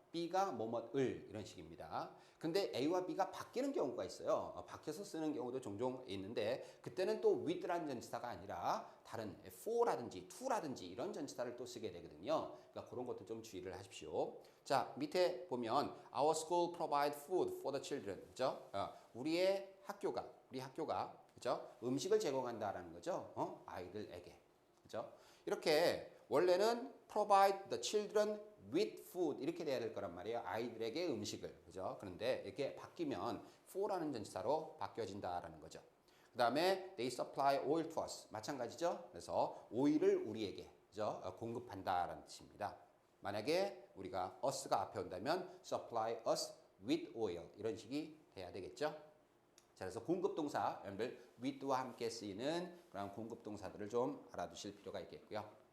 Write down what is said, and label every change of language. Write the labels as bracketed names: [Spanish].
[Korean] B가 뭐뭐을 이런 식입니다. 근데 A와 B가 바뀌는 경우가 있어요. 바뀌어서 쓰는 경우도 종종 있는데 그때는 또 with라는 전치사가 아니라 다른 for라든지 to라든지 이런 전치사를 또 쓰게 되거든요. 그러니까 그런 것도 좀 주의를 하십시오. 자, 밑에 보면 [English] Our school provide food for the children. [Korean] 그죠? 우리 학교가 그죠? 음식을 제공한다라는 거죠. 아이들에게. 그죠? 이렇게 원래는 [English] provide the children with food [Korean] 이렇게 돼야 될 거란 말이에요. 아이들에게 음식을, 그죠? 그런데 이렇게 바뀌면 for라는 전치사로 바뀌어진다라는 거죠. [English] 그 다음에 they supply oil to us 마찬가지죠. [Korean] 그래서 오일을 우리에게, 그죠? 공급한다라는 뜻입니다. 만약에 우리가 us가 앞에 온다면 [English] supply us with oil [Korean] 이런 식이 돼야 되겠죠. 자, 그래서 공급 동사, 여러분들 with와 함께 쓰이는 그런 공급 동사들을 좀 알아두실 필요가 있겠고요.